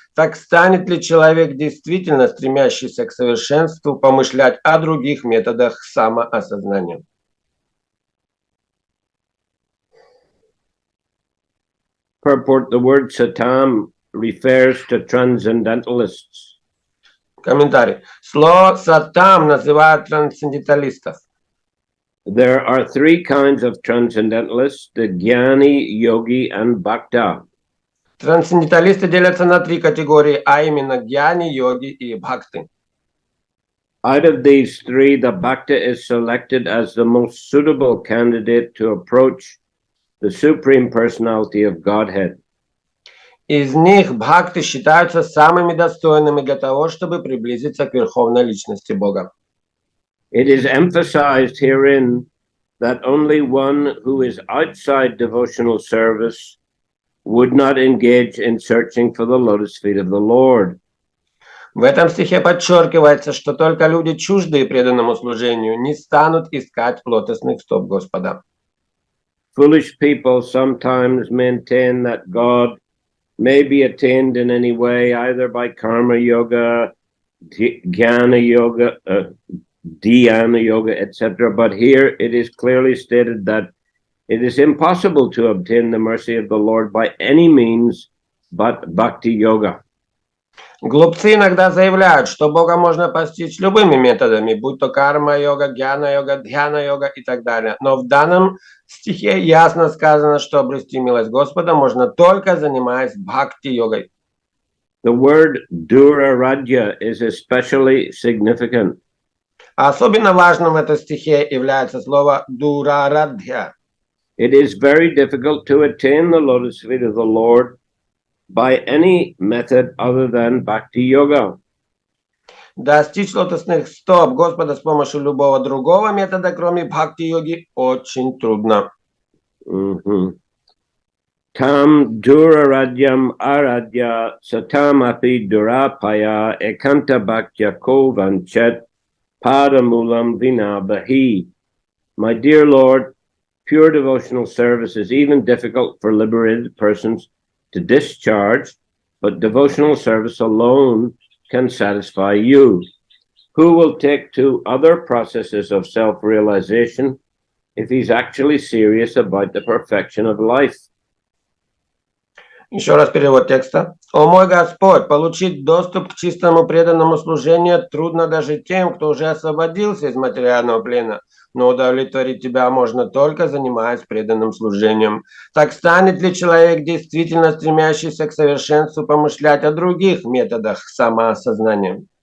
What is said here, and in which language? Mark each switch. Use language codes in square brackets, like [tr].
[ru] Так станет ли человек, действительно стремящийся к совершенству, помышлять о других методах самоосознания? [en] Purport: the word satam refers to transcendentalists. [ru] Комментарий. Слово «сатам» называют трансценденталистов. [en] There are three kinds of transcendentalists: the Jnani, Yogi, and Bhakta. [ru] Трансценденталисты делятся на три категории, а именно гьяни, йоги и бхакты. [en] Out of these three, the Bhakta is selected as the most suitable candidate to approach the Supreme Personality of Godhead. [ru] Из них бхакты считаются самыми достойными для того, чтобы приблизиться к Верховной Личности Бога. [en] It is emphasized herein that only one who is outside devotional service would not engage in searching for the lotus feet of the Lord. [ru] В этом стихе подчеркивается, что только люди, чуждые преданному служению, не станут искать лотосных стоп Господа. [en] Foolish people sometimes maintain that God may be attained in any way, either by karma yoga, jnana yoga, dhyana yoga, etc. But here it is clearly stated that it is impossible to obtain the mercy of the Lord by any means but bhakti yoga. [ru] Глупцы иногда заявляют, что Бога можно постичь любыми методами, будь то карма-йога, гьяна-йога, дхьяна-йога и так далее. Но в данном стихе ясно сказано, что обрести милость Господа можно только занимаясь бхакти-йогой. [en] The word duraradhya is especially significant. [ru] Особенно важным в этом стихе является слово дурарадхя. [en] It is very difficult to attain the lotus feet of the Lord by any method other than bhakti yoga. [ru] Достичь лотосных стоп Господа с помощью любого другого метода, кроме бхакти-йоги, очень трудно. [sa] Tam duraradhyam aradhya satamapi durapaya ekanta bhaktya kovanchet padamulam vinabahi. [en] My dear Lord, pure devotional service is even difficult for liberated persons to discharge, but devotional service alone can satisfy you. Who will take to other processes of self-realization if he's actually serious about the perfection of life? [ru] Еще раз перевод текста. «О мой Господь, получить доступ к чистому преданному служению трудно даже тем, кто уже освободился из материального плена, но удовлетворить Тебя можно только занимаясь преданным служением. Так станет ли человек, действительно стремящийся к совершенству, помышлять о других методах самоосознания?»